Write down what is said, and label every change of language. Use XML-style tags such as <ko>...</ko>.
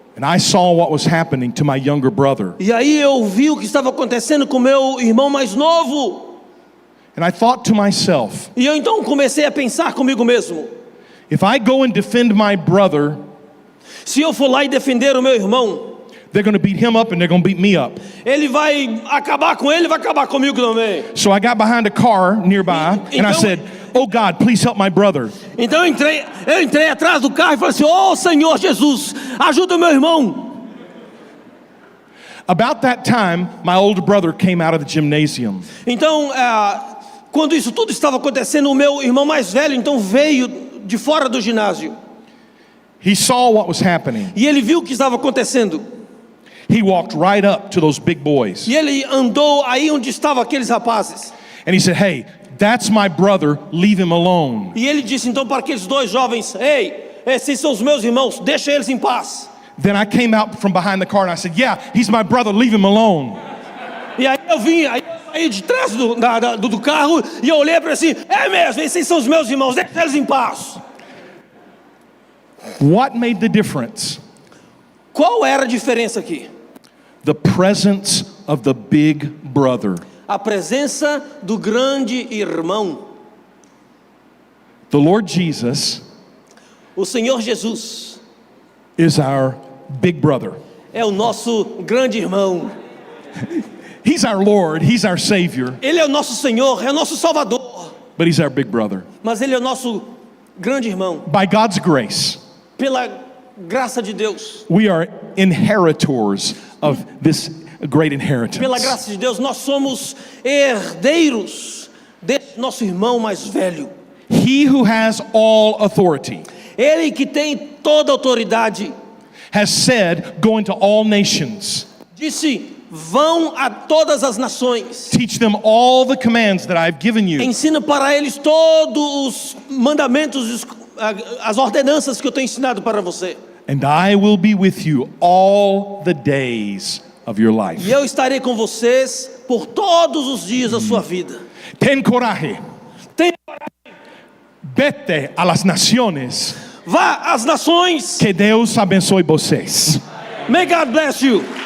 <en>And I saw what was happening to my younger brother.</en> <pt>E aí eu vi o que estava acontecendo com meu irmão mais novo.</pt> <en>And I thought to myself,</en> <pt>E eu então comecei a pensar comigo mesmo:</pt> <en>if I go and defend my brother,</en> <pt>se eu for lá e defender o meu irmão,</pt> <en>they're going to beat him up and they're going to beat me up.</en> <pt>ele vai acabar com ele, vai acabar comigo também.</pt> <en>So I got behind a car nearby and I said, oh God, please help my brother.</en> <pt>Então eu entrei atrás do carro e falei assim: oh Senhor Jesus, ajuda o meu irmão.</pt> <en>About that time, my older brother came out of the gymnasium.</en> <pt>Então, quando isso tudo estava acontecendo, o meu irmão mais velho então veio de fora do ginásio.</pt> <en>He saw what was happening.</en> <pt>E ele viu o que estava acontecendo.</pt> <en>He walked right up to those big boys.</en> <pt>E ele andou aí onde estavam aqueles rapazes.</pt> <en>And he said, hey, that's my brother, leave him alone.</en> <pt>E ele disse então para aqueles dois jovens: ei, esses são os meus irmãos, deixa eles em paz.</pt> <en>Then I came out from behind the car and I said, yeah, he's my brother, leave him alone.</en> <pt>E aí eu saí de trás do carro e eu olhei para ele assim: é mesmo, esses são os meus irmãos, deixa eles em paz.</pt> <en>What made the difference?</en> <pt>Qual era a diferença aqui?</pt> <en>The presence of the big brother.</en> <pt>A presença do grande irmão.</pt> <en>The Lord Jesus</en> <pt>O Senhor Jesus</pt> <en>is our big brother.</en> <pt>é o nosso grande irmão.</pt> <en>He's our Lord, he's our Savior,</en> <pt>Ele é o nosso Senhor, é o nosso Salvador.</pt> <en>but he's our big brother.</en> <pt>Mas Ele é o nosso grande irmão.</pt> <en>By God's grace,</en> <pt>Pela graça de Deus,</pt> <en>we are inheritors of this great inheritance.</en> <pt>pela graça de Deus, nós somos herdeiros desse nosso irmão mais velho.</pt> <en>He who has all authority</en> <pt>Ele que tem toda a autoridade</pt> <en>has said, go into all nations,</en> <pt>disse: vão a todas as nações,</pt> <en>teach them all the commands that I've given you,</en> <pt>ensina para eles todos os mandamentos, as ordenanças que eu tenho ensinado para você.</pt> <en>and I will be with you all the days of your life.</en> <pt>E eu estarei com vocês por todos os dias da sua vida.</pt> <es>Ten coraje,</es> <pt>Tenha-</pt> <es>vete a las naciones,</es> <pt>Vá às nações. que Deus abençoe vocês.</pt> <en>May God bless you.</en>